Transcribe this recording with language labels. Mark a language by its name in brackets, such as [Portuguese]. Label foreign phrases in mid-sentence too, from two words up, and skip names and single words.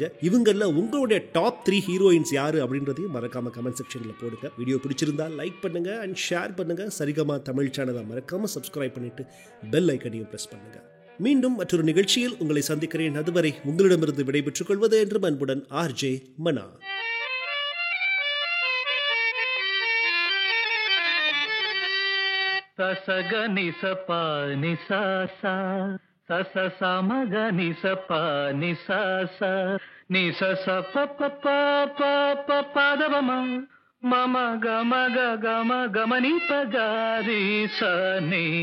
[Tamil] இவங்களில் உங்களுடைய [English] top 3 heroines [Tamil] யாரு அப்படின்றதையும் மறக்காம [English] comment sectionil [Tamil] போடுங்க. வீடியோ பிடிச்சிருந்தா லைக் பண்ணுங்க அண்ட் ஷேர் பண்ணுங்க. சரிகமா தமிழ் சேனலை மறக்காம சப்ஸ்கிரைப் பண்ணிட்டு [English] bell iconaiyum press [Tamil] பண்ணுங்க. மீண்டும் மற்றொரு நிகழ்ச்சியில் உங்களை சந்திக்கிறேன். அதுவரை உங்களிடமிருந்து விடைபெற்றுக் கொள்வது என்று அன்புடன் RJ மனா. సస సమగ నిస ప నిస స నిస స ప ప ప ప ప పదవమ మమ గమ గ గమ గమని పగారి సని